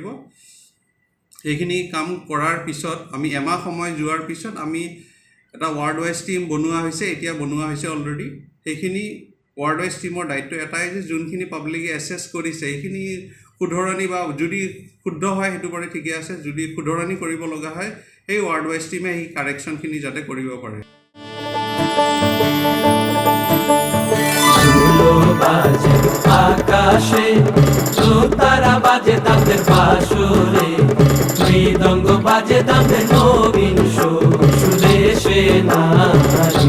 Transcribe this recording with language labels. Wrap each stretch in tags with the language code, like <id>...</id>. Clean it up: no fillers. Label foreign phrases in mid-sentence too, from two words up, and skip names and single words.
<as>সেইখিনি কাম কৰাৰ পিছত আমি এমাহ সময় যোৱাৰ পিছত আমি এটা</as> <en>ward wise team</en> <as>বনোৱা হৈছে, এতিয়া বনোৱা হৈছে অলৰেডি। সেইখিনি</as> <en>ward wise team</en> <as>দায়িত্ব এটাই যে যোনখিনি পাব্লিকে এছেছ কৰিছে সেইখিনি শুধৰণি বা যদি শুদ্ধ হয় সেইটো বাৰু ঠিকে আছে, যদি শুধৰণি কৰিব লগা হয় সেই</as> <en>ward wise team</en> <as>সেই কাৰেকশ্যনখিনি যাতে কৰিব পাৰে।</as> <bn>আকাশে তারা বাজে তাদের বাসরে, মৃদঙ্গ বাজে তাদের নবীন সুদেশে নারে।</bn>